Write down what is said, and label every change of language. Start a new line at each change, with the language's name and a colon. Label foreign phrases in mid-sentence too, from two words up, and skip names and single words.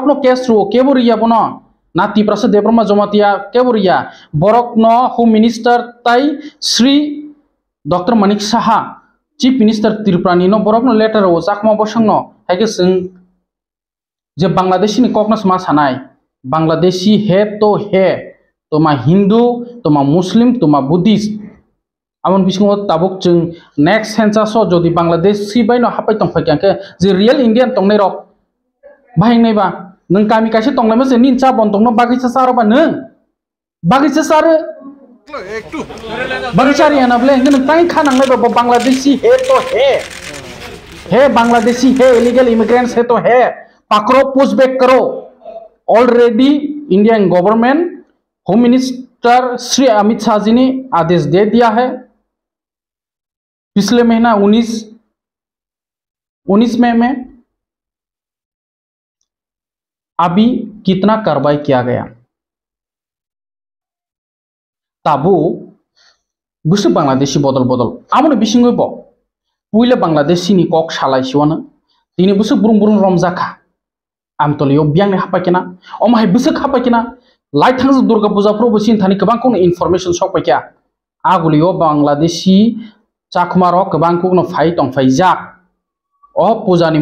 Kok Borok: नो केस रो केबोरिया बनो ना तिप्रासा देब्रमा जमातिया केबोरिया बरक न
English: home minister
Kok Borok: ताई श्री डॉक्टर मानिक साहा
English: chief minister
Kok Borok: त्रिपुरानि न बरक न लेटर ओ चाकमा बसंनो हायके जों जे बांग्लादेशी नि ककनस मा सानाय बांग्लादेशी है तो मा हिंदू तो मा मुस्लिम तो मा बुद्धिस्ट आमन बिसिंगो ताबुक जों
English: next census
Kok Borok: जदि बांग्लादेशी बायनो हापाय तंफाक्याके जे
English: real Indian
Kok Borok: तंनाय रक बाहायनायबा नों गामि कासे तंनाय मसे निनचा बन तंनो बागिसा सारोबा नों बागिसा सारो बागिसारि आनाबले नों ताई खानांनायबा
Hindi: बांग्लादेशी है तो है बांग्लादेशी है
English: illegal immigrants
Hindi: है तो है पकड़ो पुशबैक करो
English: already Indian government home minister
Hindi: श्री अमित शाह जी ने आदेश दे दिया है पिछले महीना
Kok Borok: 19
Hindi: मई में अभी कितना कार्रवाई किया गया
Kok Borok: ताबू गुसु बांग्लादेशी बदल आमने बिसिंगै बो पुइले बांग्लादेशी नि कक सालायसिवानो दिनै बुसु बुरुं रमजाखा आमतलियो बियांनि हापायकेना अमाहाय बुसु हापायकेना लाइ थांज दुर्गा पूजा फ्रो बसिन थानि गोबांखौ इनफरमेशन सकपायक्या आगुलियो बांग्लादेशी चाकमारो गोबांखौ न फाइ तंफायजा अ पूजानि